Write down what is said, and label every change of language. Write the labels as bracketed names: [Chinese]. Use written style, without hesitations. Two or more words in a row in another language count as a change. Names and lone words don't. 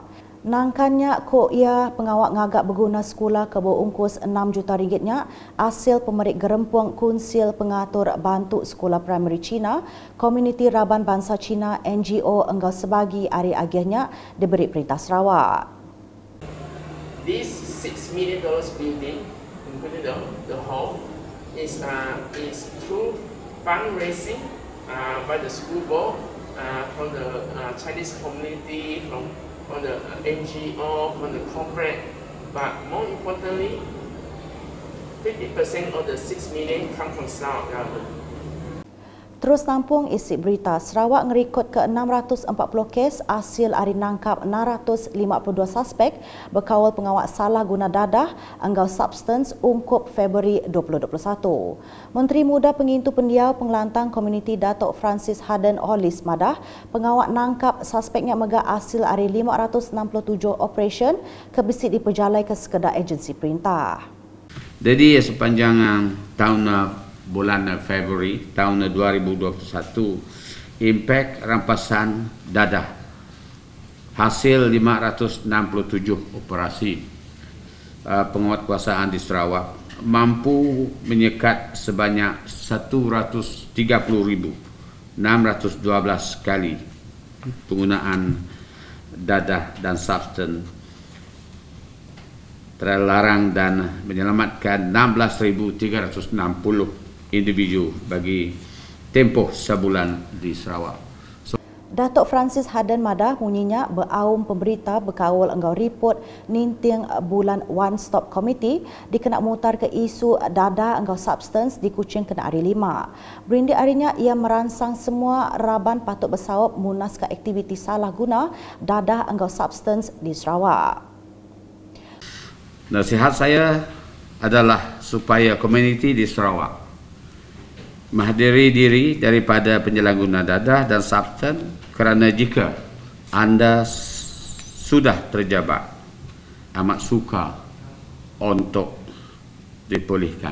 [Iban] Nangkannya ko ia pengawak ngagak berguna sekolah ke ungkus 6 juta ringgitnya hasil pemerik gerempuang Kunsil Pengatur Bantu Sekolah Primary Cina Komuniti Raban Bangsa Cina NGO enggau sebagi hari agihnya diberi Perintah Sarawak. [English] This $6 million building, including the hall, is through fundraising by the school board from the Chinese community, from the NGO, from the corporate, but more importantly, 50% of the 6 million come from Sarawak government. [Iban] Terus nampung isi berita, Sarawak ngerikut ke 640 kes hasil hari nangkap 652 suspek berkawal pengawak salah guna dadah enggau substance ungkup Februari 2021. Menteri Muda Pengintu Pendiau Pengelantang Komuniti Datuk Francis Harden Hollis Madah pengawak nangkap suspeknya megah hasil hari 567 operation kebisit diperjalai ke sekedar agensi perintah. [Malay] Jadi sepanjang tahun bulan Februari tahun 2021 impak rampasan dadah hasil 567 operasi penguatkuasaan di Sarawak mampu menyekat sebanyak 130,612 kali penggunaan dadah dan substan terlarang dan menyelamatkan 16,360 individu bagi tempoh sebulan di Sarawak. [Iban] Datuk Francis Harden Madah munyinya beraum pemberita berkawal enggau report ninting bulan One Stop Committee dikena mutar ke isu dadah enggau substance di Kuching kena hari 5. Berindik harinya ia merangsang semua raban patut bersawap munas ke aktiviti salah guna dadah enggau substance di Sarawak. [Malay] Nasihat saya adalah supaya komuniti di Sarawak menghadiri diri daripada penyalahguna dadah dan substan kerana jika anda sudah terjebak amat sukar untuk dipulihkan.